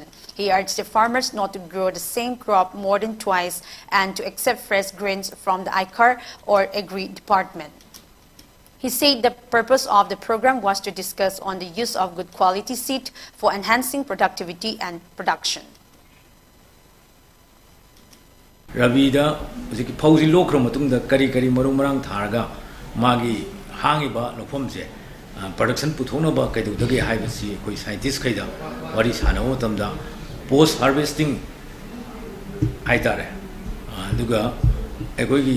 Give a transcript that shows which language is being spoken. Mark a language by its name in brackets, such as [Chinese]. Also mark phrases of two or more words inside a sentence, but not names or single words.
[English] He urged the farmers not to grow the same crop more than twice and to accept fresh grains from the ICAR or Agri Department. He said the purpose of the program was to discuss on the use of good quality seed for enhancing productivity and production. [Manipuri] Rabida ꯍꯧꯖꯤꯛ ꯐꯧꯁꯤ ꯂꯣꯛꯈ꯭ꯔ ꯃꯇꯨꯡꯗ ꯀꯔꯤ ꯀꯔꯤ ꯃꯔꯨ ꯃꯔꯥꯡ ꯊꯥꯔꯒ ꯃꯥꯒꯤ ꯍꯥꯡꯉꯤꯕ ꯂꯧꯐꯝꯁꯦ ꯄ꯭ꯔꯗꯛꯁꯟ ꯄꯨꯊꯣꯛꯅꯕ ꯀꯩꯗꯧꯗꯒꯦ ꯍꯥꯏꯕꯁꯤ ꯑꯩꯈꯣꯏ ꯁꯥꯏꯟꯇꯤꯁ ꯈꯩꯗ ꯋꯥꯔꯤ ꯁꯥꯟꯅꯕ ꯃꯇꯝꯗ [English] post harvesting [Manipuri] ꯍꯥꯏꯇꯥꯔꯦ ꯑꯗꯨꯒ ꯑꯩꯈꯣꯏꯒꯤ